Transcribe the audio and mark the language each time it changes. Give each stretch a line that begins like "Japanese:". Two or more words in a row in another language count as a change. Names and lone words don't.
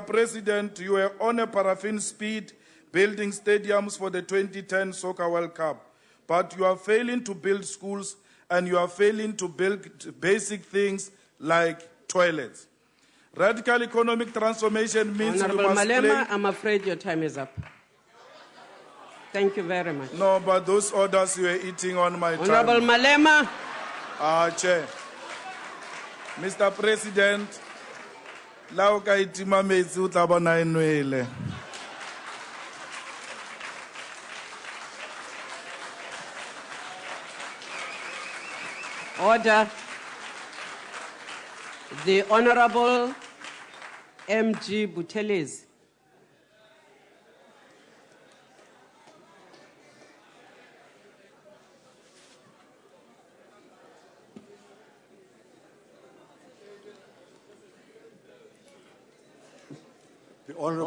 English: President, you are on a paraffin speed building stadiums for the 2010 Soccer World Cup, but you are failing to build schools and you are failing to build basic things like toilets. Radical economic transformation means Honorable you must Malema, I'm afraid your time is up. Thank you very much. No, but those orders you are eating on my time. Honorable Malema. Chair. Mr. President,
Southern Sotho: lao ka itima metsi o tla bona e nwele.
English: Order. The Honorable M.G. Buthelezi. The Honorable